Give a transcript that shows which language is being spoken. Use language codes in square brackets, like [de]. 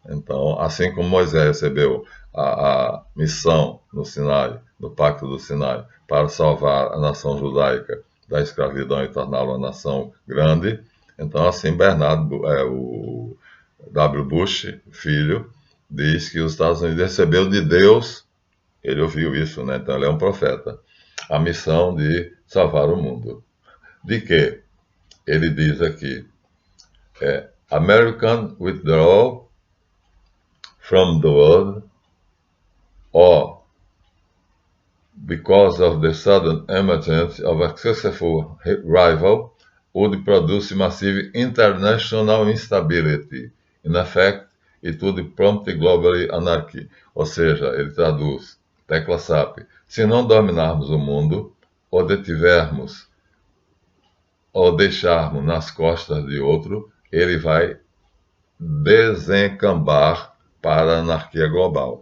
[pt] Então, assim como Moisés recebeu a missão no Sinai, no Pacto do Sinai, para salvar a nação judaica da escravidão e torná-la uma nação grande, então, assim, Bernardo, o W. Bush, filho, diz que os Estados Unidos recebeu de Deus, ele ouviu isso, né? Então ele é um profeta, a missão de salvar o mundo. De quê? Ele diz aqui, [en] American withdrawal from the world, or because of the sudden emergence of a successful rival, would produce massive international instability. In effect, it would prompt global anarchy. [pt] Ou seja, ele traduz, tecla SAP, se não dominarmos o mundo, ou detivermos, ou deixarmos nas costas de outro, ele vai desencambar para a anarquia global.